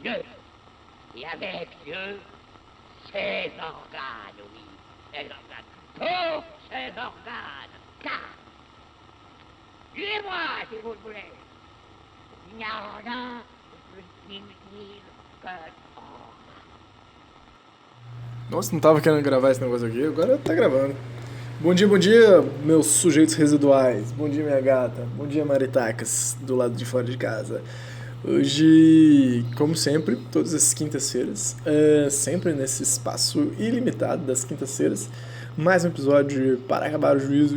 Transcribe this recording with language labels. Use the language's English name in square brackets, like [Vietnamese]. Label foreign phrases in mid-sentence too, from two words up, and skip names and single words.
[French] Dieu, et avec Dieu, ses organes, oui, ses organes, tous ses organes, car, tuez-moi si vous le voulez, il n'y a rien de plus inutile que [Portuguese] Nossa, não tava querendo gravar esse negócio aqui, agora tá gravando. Bom dia, meus sujeitos residuais. Bom dia, minha gata. Bom dia, maritacas, do lado de fora de casa. Hoje, como sempre, todas as quintas-feiras, sempre nesse espaço ilimitado das quintas-feiras, mais um episódio para acabar o juízo.